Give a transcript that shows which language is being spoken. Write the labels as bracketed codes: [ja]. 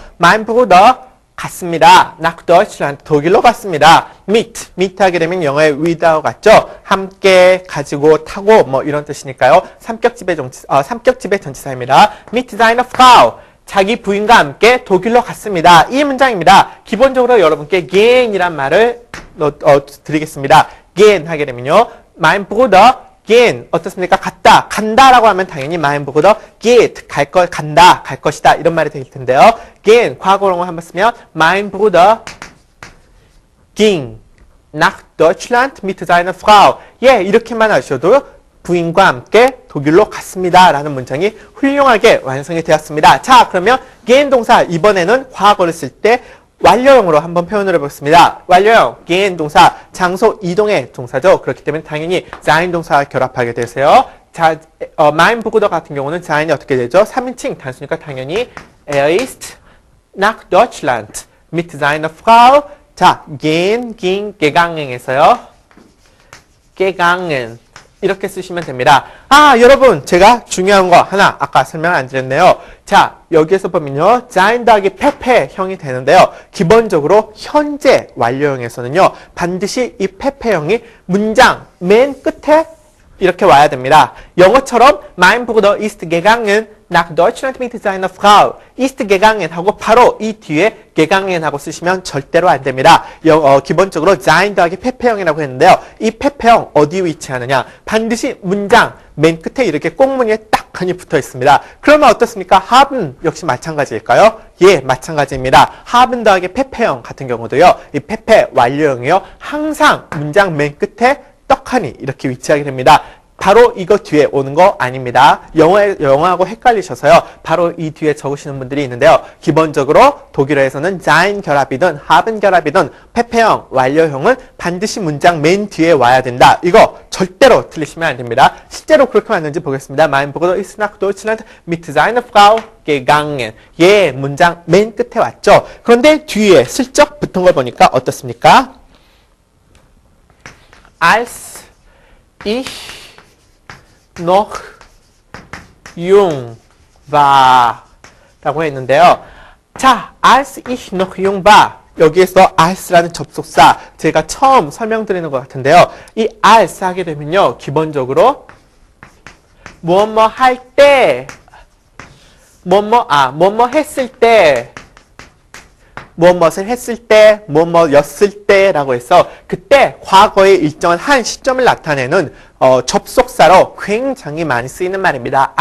[de] Mein Bruder [ko] 갔습니다. [de] nach Deutschland [ko] 독일로 갔습니다. mit 하게 되면 영어의 with하고 같죠. 함께 가지고 타고 뭐 이런 뜻이니까요. 삼격지배 전치사입니다. [de] mit seiner Frau [ko] 자기 부인과 함께 독일로 갔습니다. 이 문장입니다. 기본적으로 여러분께 gehen이란 말을 드리겠습니다. gehen 하게 되면요. [de] mein Bruder gehen [ko] 어떻습니까? 갔다, 간다라고 하면 당연히 [de] mein Bruder geht [ko] 간다, 갈 것이다 이런 말이 될 텐데요. gehen 과거형을 한번 쓰면 [de] mein Bruder ging nach Deutschland mit seiner Frau. [ko] 예, 이렇게만 하셔도 부인과 함께 독일로 갔습니다 라는 문장이 훌륭하게 완성이 되었습니다. 자, 그러면 gehen 동사 이번에는 과거를 쓸 때 완료형으로 한번 표현을 해보겠습니다. 완료형, gehen 동사, 장소 이동의 동사죠. 그렇기 때문에 당연히 sein 동사와 결합하게 되세요. 자, [de] mein Bruder [ko] 같은 경우는 sein이 어떻게 되죠? 3인칭 단수니까 당연히 [de] er ist nach Deutschland mit seiner Frau. 자, gehen, ging, gegangen에서요. [ko] gegangen. 이렇게 쓰시면 됩니다. 아, 여러분, 제가 중요한 거 하나 아까 설명 안 드렸네요. 자, 여기에서 보면요. sein 더하기 페페형이 되는데요. 기본적으로 현재 완료형에서는요. 반드시 이 페페형이 문장 맨 끝에 이렇게 와야 됩니다. 영어처럼 [de] mein Bruder ist gegangen nach Deutschland mit seiner Frau. [ko] ist gegangen 하고 바로 이 뒤에 gegangen 하고 쓰시면 절대로 안 됩니다. 기본적으로 sein 더하기 페페형이라고 했는데요. 이 페페형 어디에 위치하느냐? 반드시 문장 맨 끝에 이렇게 꽁무니에 딱하니 붙어 있습니다. 그러면 어떻습니까? haben 역시 마찬가지일까요? 예, 마찬가지입니다. haben 더하기 페페형 같은 경우도요. 이 페페 완료형이요. 항상 문장 맨 끝에 떡하니 이렇게 위치하게 됩니다. 바로 이거 뒤에 오는 거 아닙니다. 영어하고 헷갈리셔서요. 바로 이 뒤에 적으시는 분들이 있는데요. 기본적으로 독일어에서는 sein 결합이든 haben 결합이든 페페형, 완료형은 반드시 문장 맨 뒤에 와야 된다. 이거 절대로 틀리시면 안 됩니다. 실제로 그렇게 왔는지 보겠습니다. [de] Mein Bruder ist nach Deutschland mit seiner Frau gegangen. [ko] 예, 문장 맨 끝에 왔죠. 그런데 뒤에 슬쩍 붙은 걸 보니까 어떻습니까? [de] Als ich noch jung war [ko] 라고 했는데요. 자, [de] als ich noch jung war [ko] 여기에서 als라는 접속사 제가 처음 설명드리는 것 같은데요. 이 als 하게 되면요. 기본적으로 뭐뭐 할 때 뭐뭐 했을 때 무엇을 했을 때, 무엇이었을 때라고 해서 그때 과거의 일정한 한 시점을 나타내는 접속사로 굉장히 많이 쓰이는 말입니다.